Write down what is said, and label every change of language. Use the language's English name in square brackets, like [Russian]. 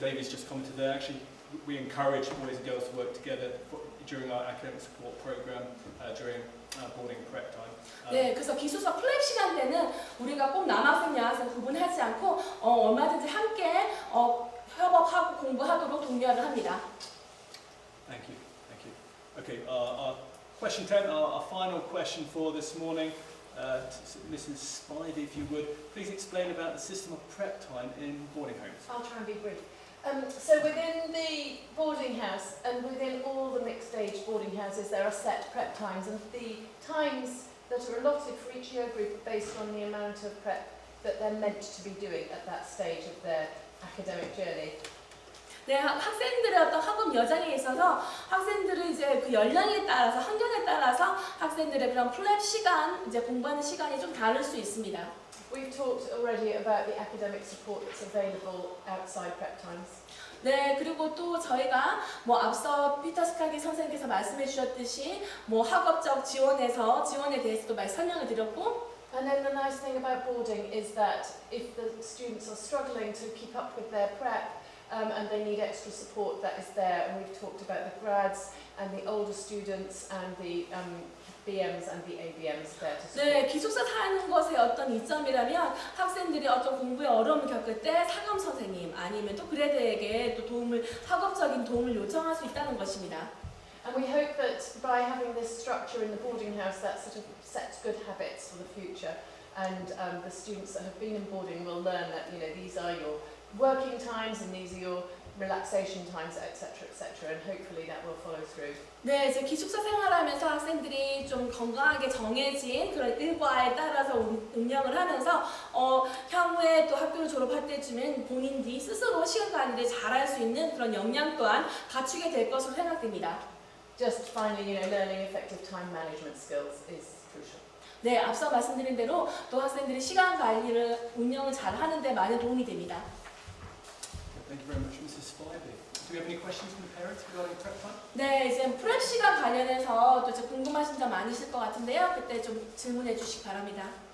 [English] Davies just commented there. Actually, we encourage boys and girls to work together during our academic support program during boarding prep time. [Korean] 네, 그래서 기숙사 플랩 시간 때는 우리가 꼭 남학생, 여학생 구분하지 않고 얼마든지 함께 협업하고 공부하도록 독려를 합니다. [English] Thank you. Thank you. Okay, our question 10, our final question for this morning. Mrs. Spivey, if you would, please explain about the system of prep time in boarding homes. I'll try and be brief. So within the boarding house and within all the mixed age boarding houses there are set prep times, and the times that are allotted for each year group are based on the amount of prep that they're meant to be doing at that stage of their academic journey. [Korean] 네, 학생들의 어떤 학업 여정에 있어서 학생들은 이제 그 연령에 따라서 학년에 따라서 학생들의 그런 플랩 시간, 이제 공부하는 시간이 좀 다를 수 있습니다. [English] We've talked already about the academic support that's available outside prep times. [Korean] 네, 그리고 또 저희가 뭐 앞서 피터 스카기 선생님께서 말씀해 주셨듯이 뭐 학업적 지원에 대해서도 설명을 드렸고, [English] And then the nice thing about boarding is that if the students are struggling to keep up with their prep and they need extra support, that is there. And we've talked about the grads and the older students and the BMs and the ABMs there to support. [Korean] 네, 기숙사 사는 것의 어떤 이점이라면 학생들이 어떤 공부에 어려움을 겪을 때 상담 선생님 아니면 또 그레드에게 또 학업적인 도움을 요청할 수 있다는 것입니다. [English] And we hope that by having this structure in the boarding house, that sort of sets good habits for the future. And the students that have been in boarding will learn that, you know, these are your working times and these are your relaxation times, etc., etc. And hopefully that will follow through. [Korean] 네, 이제 기숙사 생활하면서 학생들이 좀 건강하게 정해진 그런 일과에 따라서 운영을 하면서 향후에 또 학교를 졸업할 때쯤엔 본인들이 스스로 시간 관리를 잘할 수 있는 그런 역량 또한 갖추게 될 것으로 생각됩니다. [English] Just finally, you know, learning effective time management skills is crucial. [Korean] 네, 앞서 말씀드린 대로 또 학생들이 시간 관리를 운영을 잘 하는 데 많은 도움이 됩니다. [English] Thank you very much, Mrs. Spivey. Do we have any questions from the parents regarding prep time? [Korean] 네, 이제 프랩 시간 관련해서 또 이제 궁금하신 점 많으실 것 같은데요. 그때 좀 질문해 주시기 바랍니다.